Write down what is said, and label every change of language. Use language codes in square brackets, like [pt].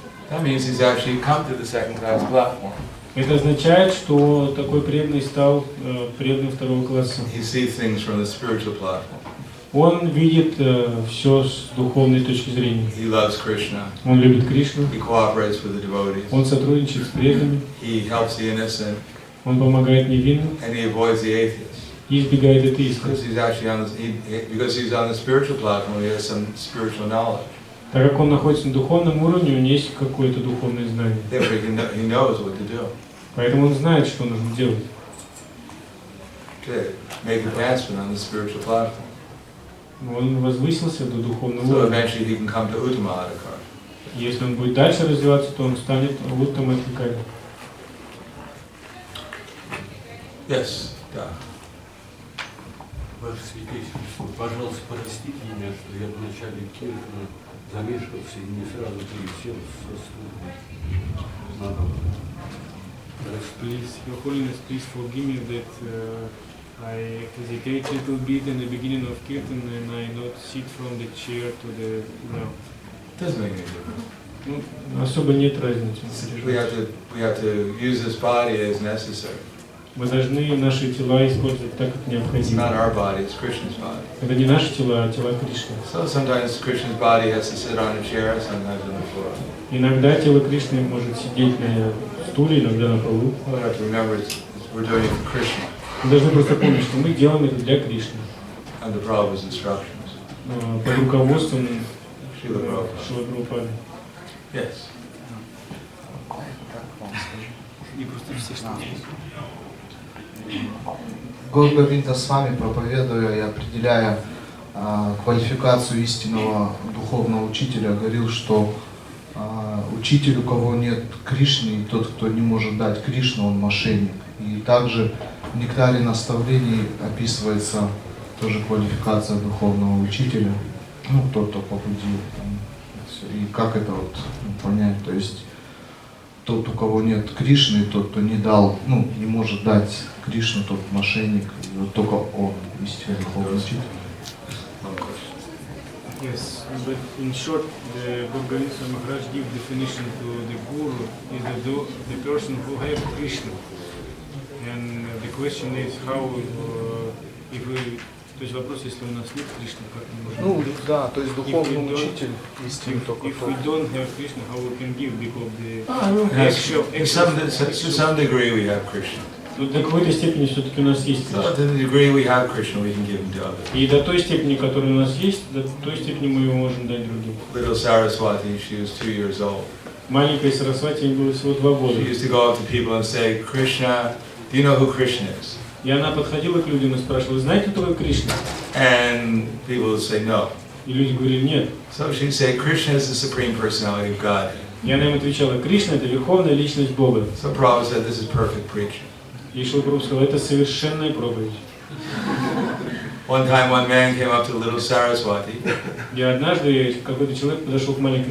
[en] That means he's actually come to the second class platform. [ru] Это означает, что такой преданный стал преданным второго класса. [en] He sees things from the spiritual platform. [ru] Он видит все с духовной точки зрения. [en] He loves Krishna. [ru] Он любит Кришну. [en] He cooperates with the devotees. [ru] Он сотрудничает с преданными. [en] He helps the innocent. [ru] Он помогает невинным. [en] And he avoids the atheists. [ru] И избегает атеистов. [en] Because he's actually because he's on the spiritual platform, he has some spiritual knowledge. [ru] Так как он находится на духовном уровне, у него есть какое-то духовное знание. [en] Therefore, he knows what to do. [ru] Поэтому он знает, что нужно делать. [en] To make advancement on the spiritual platform. [ru] Он возвысился до духовного [en] So [ru] уровня. [en] eventually he can come to Uttamadhikari. [ru] Если он будет дальше развиваться, то он станет Уттамадхикари. [en] Yes, да. [ru] Ваше Святейшество, пожалуйста, простите меня, что я в начале киртана замешкался и не сразу пересел со стула. [en] Please, Your Holiness, please forgive me that I hesitate a little bit in the beginning of Kirtan and I not sit from the chair to the ground. Doesn't make any difference. [ru] Ну, особо нет разницы. [en] We have to use this body as necessary. [ru] Мы должны наши тела использовать так, как [en] It's [ru] необходимо. [en] not our body, it's Krishna's body. [ru] Это не наши тела, а тела Кришны. [en] So sometimes Krishna's body has to sit on a chair, sometimes on the floor. [ru] Иногда тело Кришны может сидеть на стуле, иногда на полу. [en] We have to remember we're doing it for Krishna. [ru] Мы должны просто помнить, что мы делаем это для Кришны. [en] Under Prabhupada's instructions. [ru] Под руководством Шрила Прабхупады. [en] Yes. [ru] Государственном Свами, проповедуя и определяя квалификацию истинного духовного учителя, говорил, что учитель, у кого нет Кришны, и тот, кто не может дать Кришну, он мошенник. И также в нектаре наставлений описывается тоже квалификация духовного учителя, ну, тот, кто побудил. И как это вот понять, то есть тот, у кого нет Кришны, тот, кто не дал, ну, не может дать Кришну, тот мошенник, и вот только он, истинный духовный учитель. [en] Yes, but in short, the Bhagavad Maharaj gives definition to the guru is the person who has Krishna. And the question is how, if we, [ru] то есть вопрос, если у нас нет Кришны, как мы можем Ну, да, то есть духовный учитель истинный только [en] if [ru] тот. [en] we don't have Krishna, how we can give, because the actual, To some degree we have Krishna. [ru] Ну, до какой-то степени все-таки у нас есть [en] So [ru] Кришна. [en] to the degree we have Krishna, we can give him to others. [ru] И до той степени, которая у нас есть, до той степени мы его можем дать другим. [en] Little Saraswati, she was 2 years old. [ru] Маленькой Сарасвати, ей было всего 2 года. [en] She used to go up to people and say, Krishna, do you know who Krishna is? [ru] И она подходила к людям и спрашивала, вы знаете, кто такой Кришна? [en] And people would say no. [ru] И люди говорили, нет. [en] So she'd say, Krishna is the Supreme Personality of Godhead. [ru] И она ему отвечала: Кришна — это верховная личность Бога. [en] So Prabhupada said, this is perfect preaching. [ru] И Шрила Прабхупада сказал: это совершенная проповедь. [en] One time one man came up to little Saraswati [ru] И однажды какой-то человек подошел к маленькой